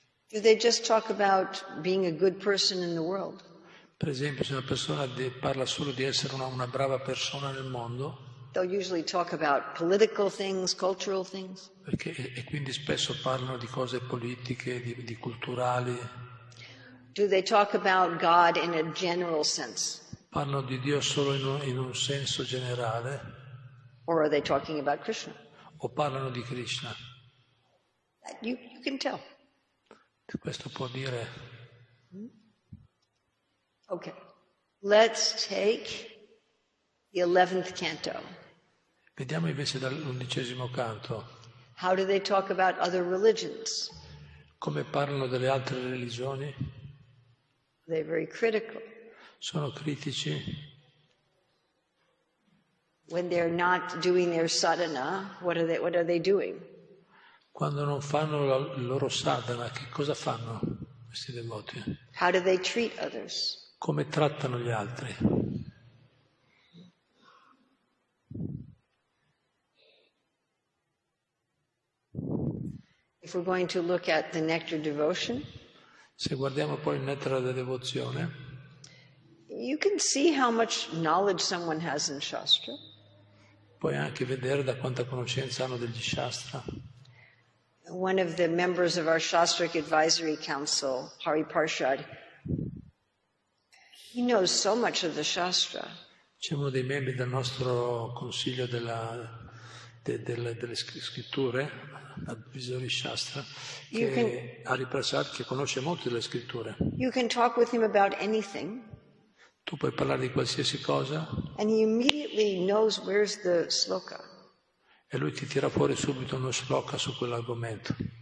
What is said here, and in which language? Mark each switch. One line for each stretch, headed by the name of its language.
English: Do they just talk about being a good person in the world?
Italian: Per esempio, se una persona parla solo di essere una brava persona nel mondo,
English: they'll usually talk about political things, cultural things.
Italian: E quindi spesso parlano di cose politiche, di culturali.
English: Do they talk about God in a general sense?
Italian: Parlano di Dio solo in un senso generale.
English: Or are they talking about Krishna?
Italian: O parlano di Krishna.
English: You can tell.
Italian: Questo può dire.
English: Okay, let's take the 11th canto.
Italian: Vediamo invece dall'11° canto.
English: How do they talk about other religions?
Italian: Come parlano delle altre religioni?
English: They're very critical.
Italian: Sono critici.
English: When they're not doing their sadhana, what are they doing?
Italian: Quando non fanno il loro sadhana, che cosa fanno questi devoti?
English: How do they treat others?
Italian: Come trattano gli altri?
English: If we're going to look at the nectar devotion,
Italian: se guardiamo poi il nettare della devozione,
English: you can see how much knowledge someone has in Shastra.
Italian: Puoi anche vedere da quanta conoscenza hanno degli Shastra.
English: One of the members of our Shastric Advisory Council, Hari Parshad, he knows so much of the Shastra.
Italian: C'è uno dei membri del nostro consiglio delle scritture, Advisory Shastra, Hari Parshad, che conosce molto delle scritture.
English: You can talk with him about anything.
Italian: Tu puoi parlare di qualsiasi cosa.
English: And he immediately knows where's the sloka.
Italian: E lui ti tira fuori subito uno shloka su quell'argomento.